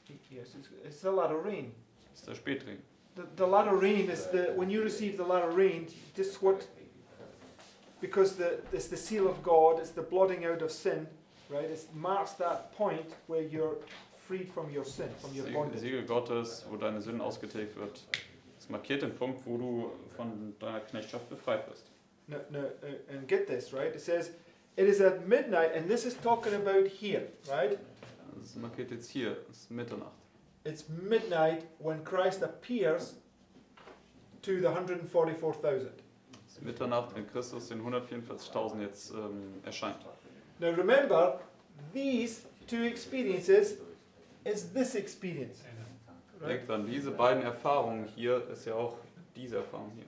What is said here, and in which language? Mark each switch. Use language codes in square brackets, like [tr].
[en] Yes, it's the latter rain. [de] Es ist der Spätregen. [en] The latter rain is when you receive the latter rain, just what, because it's the seal of God, it's the blotting out of sin, right? It marks that point where you're freed from your sin, from your bondage. [de] Siegel Gottes, wo deine Sünden ausgetilgt wird. Es markiert den Punkt, wo du von deiner Knechtschaft befreit wirst. [en] No, and get this, right? It says, it is at midnight, and this is talking about here, right? [de] Das markiert jetzt hier, es ist Mitternacht. [en] It's midnight when Christ appears to the 144,000. [de] Mitternacht, wenn Christus den 144.000 jetzt erscheint. [en] Now remember, these two experiences is this experience. Right? [de] Denkt dran, diese beiden Erfahrungen hier ist ja auch diese Erfahrung hier.